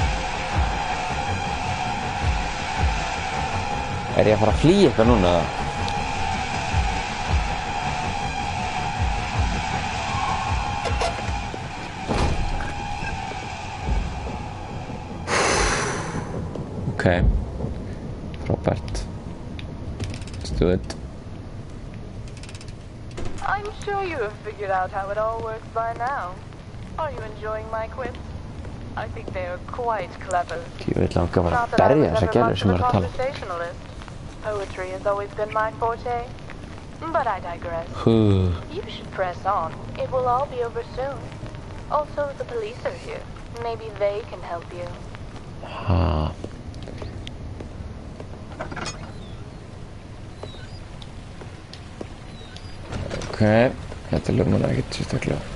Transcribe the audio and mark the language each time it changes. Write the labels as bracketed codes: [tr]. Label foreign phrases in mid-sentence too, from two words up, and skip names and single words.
[is] Er ég að fara að flýja eitthvað núna? Ok. Frábært. [en] Let's do it. I'm sure you have figured out how it all works by now. Are you enjoying my quips? I think they are quite clever. [is] Ég vil langa bara [en] Not [is] að [en] that I [is] berja [en] was [is] þessa [en] ever [is] gælu [en] much [is] sem [en] of a [is] er að tala. [en] conversationalist. Poetry has always been my forte. But I digress. You should press on. It will all be over soon. Also, the police are here. Maybe they can help you. Ha. [is] Ok, þetta ljómar ekkert sérstaklega.